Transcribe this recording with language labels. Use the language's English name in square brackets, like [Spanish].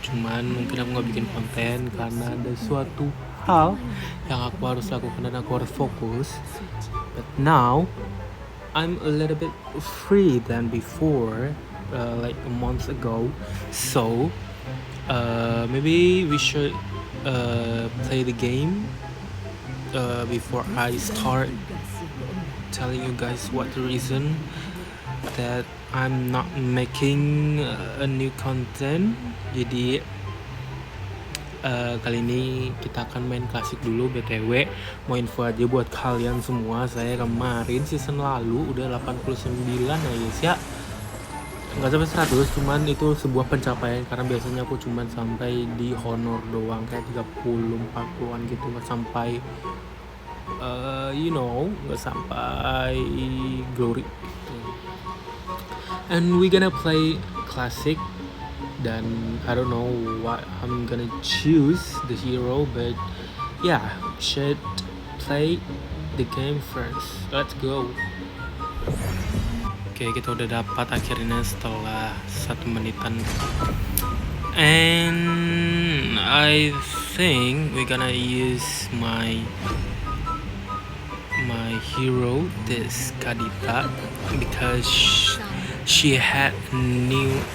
[Indonesian] Cuman mungkin aku nggak bikin konten karena ada suatu hal yang aku harus lakukan dan aku harus fokus. [English] But now I'm a little bit free than before, like a month ago. So maybe we should play the game before I start telling you guys what the reason that I'm not making a new content. [Indonesian] Jadi kali ini kita akan main klasik dulu. BTW mau info aja buat kalian semua, saya kemarin season lalu udah 89 ya guys ya, nggak sampai 100, cuman itu sebuah pencapaian karena biasanya aku cuman sampai di honor doang, kayak 30-40an gitu, nggak sampai nggak sampai glory gitu. [English] And we gonna play classic, dan I don't know what I'm gonna choose the hero, but yeah, should play the game first. Let's go. [Indonesian] Oke, kita udah dapat akhirnya setelah 1 menitan. [English] And I think we're gonna use my hero, this Kadita, because she had new.